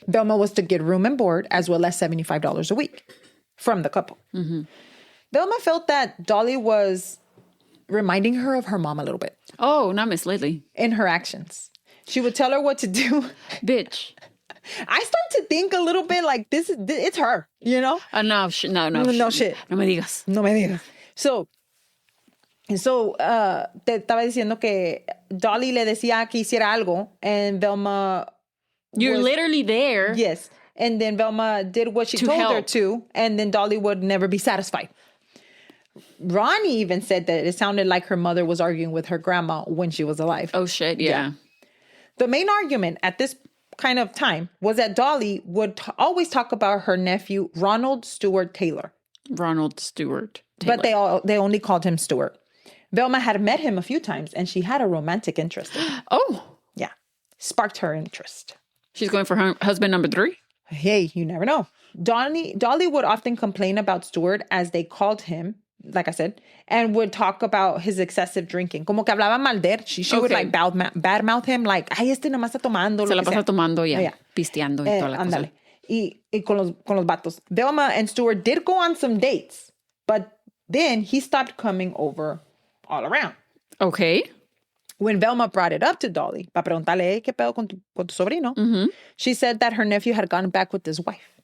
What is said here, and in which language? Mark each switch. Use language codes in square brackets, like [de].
[en] Velma was to get room and board as well as $75 a week from the couple. Mm-hmm. Velma felt that Dolly was reminding her of her mom a little bit. Oh, not Miss Lately. In her actions. She would tell her what to do. Bitch. I start to think a little bit like it's her, you know? No shit. No shit. [es] No me digas. No me digas. So, te estaba diciendo que Dolly le decía que hiciera algo and Velma... [en] You're literally there. Yes. And then Velma did what she told her to, and then Dolly would never be satisfied. Ronnie even said that it sounded like her mother was arguing with her grandma when she was alive. Oh, shit, yeah. The main argument at this kind of time was that Dolly would always talk about her nephew, Ronald Stuart Taylor. Ronald Stuart Taylor. But they only called him Stuart. Velma had met him a few times, and she had a romantic interest in him. Oh. Yeah. Sparked her interest. She's going for her husband number 3? Hey, you never know. Dolly would often complain about Stuart, as they called him, like I said, and would talk about his excessive drinking. [es] Como que hablaba mal de él. She would like badmouth him, like, ay, este nomás está tomando. Se la pasa tomando, pisteando y toda la cosa. Y con los vatos. [en] Velma and Stuart did go on some dates, but then he stopped coming over all around. Okay. When Velma brought it up to Dolly, [es] para preguntarle, ¿qué pedo con tu sobrino? [en] She said that her nephew had gone back with his wife.